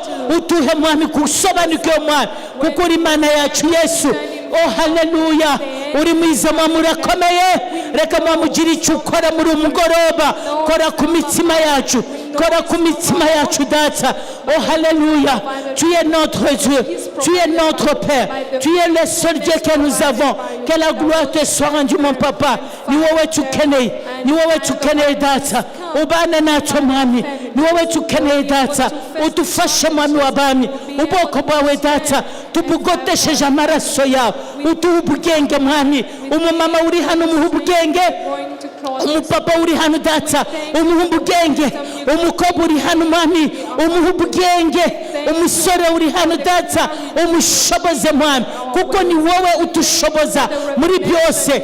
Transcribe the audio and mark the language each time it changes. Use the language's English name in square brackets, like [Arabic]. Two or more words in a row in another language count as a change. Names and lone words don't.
[Kinyarwanda] Utuhe mwami kusobanukwe mwami kuko uri Imana yacu Yesu. Oh haleluya, uri mwiza mwami urakomeye. Reka mwamugire icyo ukora muri umugoroba. Kora ku mitima yacu, kora ku mitima yacu data. Oh haleluya, [French] tu es notre Dieu, tu es notre Père, tu es le seul Dieu que nous avons. Que la gloire te soit rendue mon papa. [Kinyarwanda] Ni wowe tukeneye, ni wowe tukeneye data. Ubana natwe mwami, ni wowe tukeneye data. Utufashe mwami w'abami, ubwoko bwawe data tubugotesheje amaraso yawe. Utuhe ubwenge mwami. Umumama uri hano umuhe ubwenge, umupapa uri hano data umuhe ubwenge, umukobwa uri hano mwami umuhe ubwenge, umusore uri hano data umushoboze mwami kuko ni wowe utushoboza muri byose.